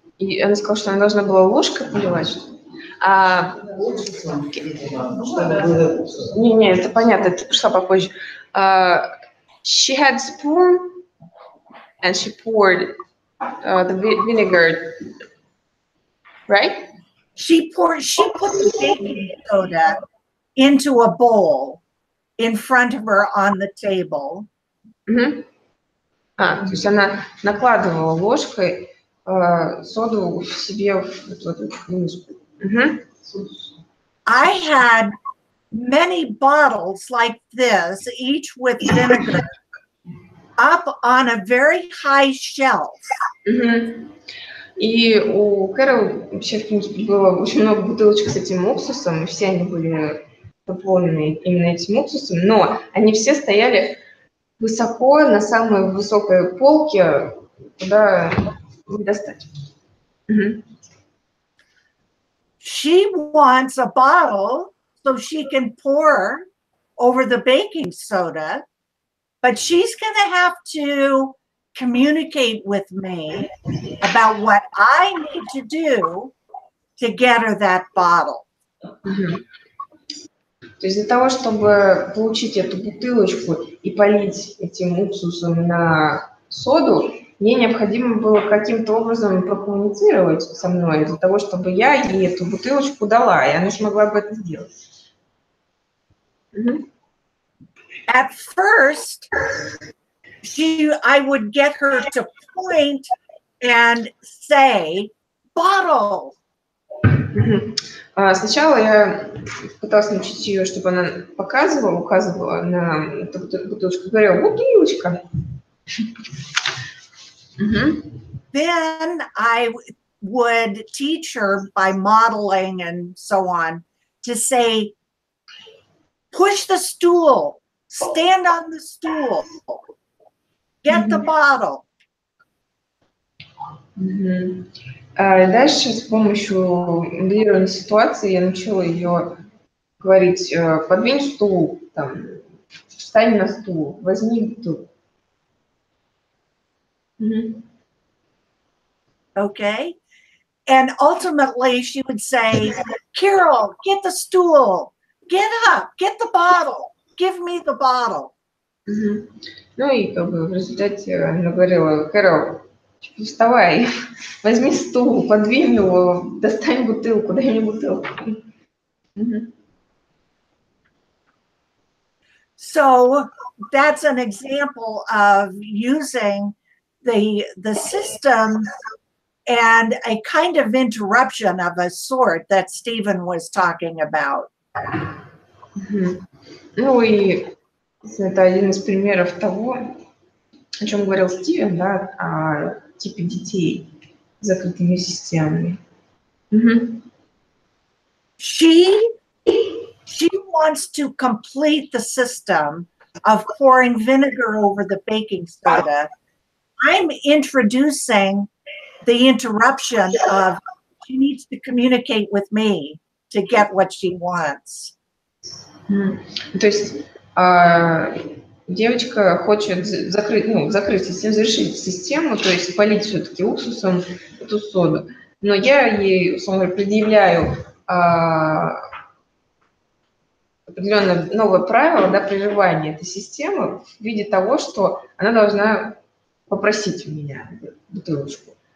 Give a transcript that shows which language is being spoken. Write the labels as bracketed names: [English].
[Russian] И она сказала, что она должна была ложкой поливать. Не, это понятно, это пришла попозже. [English] She had spoon and she poured the vinegar, right? She put the baking soda into a bowl, in front of her on the table. Мгм. [Russian] То есть она накладывала ложкой соду себе в эту миску. Мгм. [English] I had many bottles like this, each with vinegar, up on a very high shelf. Мгм. [Russian] И у Кэрол вообще, в принципе, было очень много бутылочек с этим уксусом, и все они были наполнены именно этим уксусом, но они все стояли высоко на самой высокой полке, куда не достать. Мгм. [English] She wants a bottle so she can pour over the baking soda, but she's going to have to communicate with me about what I need to do to get her that bottle. Мгм. [Russian] То есть для того, чтобы получить эту бутылочку и полить этим уксусом на соду, мне необходимо было каким-то образом прокоммуницировать со мной для того, чтобы я ей эту бутылочку дала, и она смогла бы это сделать. Мгм. [English] At first, I would get her to point and say, bottle. Мгм. [Russian] Сначала я пыталась научить ее, чтобы она показывала, указывала на эту бутылочку, говорила «бутылочка». Мгм. [English] Then I would teach her by modeling and so on to say, push the stool, stand on the stool, get the bottle. Мгм. [Russian] Дальше с помощью моделирования ситуации я научила ее говорить «подвинь стул», там, «встань на стул», «возьми бутылку». Мгм. [English] Okay. And ultimately she would say, Carol, get the stool, get up, get the bottle, give me the bottle. Мгм. [Russian] Ну и как бы в результате она говорила: «Кэрол, вставай, возьми стул, подвинь его, достань бутылку, дай мне бутылку». Мгм. [English] So that's an example of using the system and a kind of interruption of a sort that Stephen was talking about. Мгм. [Russian] Ну и это один из примеров того, о чем говорил Стивен, да, о типе детей с закрытыми системами. Мгм. [English] She wants to complete the system of pouring vinegar over the baking soda. I'm introducing the interruption of she needs to communicate with me to get what she wants. Мгм. [Russian] То есть девочка хочет закрыть систему, завершить систему, то есть полить все-таки уксусом эту соду. Но я ей, условно говоря, предъявляю определенное новое правило, да, прерывания этой системы в виде того, что она должна попросить у меня бутылочку.